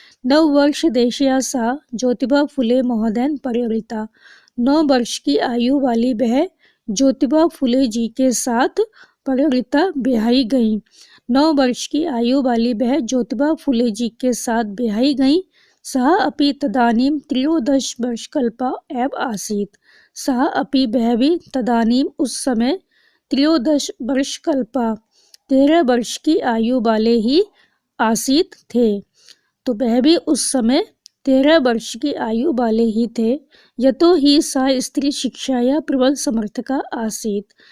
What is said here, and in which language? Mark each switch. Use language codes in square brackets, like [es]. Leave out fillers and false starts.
[sa] 9 वर्ष देशिया सा ज्योतिबा फुले महोदयन परिवृता। [hi] 9 वर्ष की आयु वाली वह ज्योतिबा फुले जी के साथ परिवृता ब्याही गई। 9 वर्ष की आयु वाली वह ज्योतिबा फुले जी के साथ ब्याही गई। [sa] सह अपि तदानीम 13 वर्षकल्पा एव आसीत। सह अपि [hi] वह भी [sa] तदानीम [hi] उस समय [sa] 13 वर्षकल्पा [hi] 13 वर्ष की आयु वाले ही [sa] आसीत [hi] थे। तो वह भी उस समय 13 वर्ष की आयु वाले ही थे। [sa] यतो ही सा स्त्री शिक्षा या प्रबल समर्थका आसीत।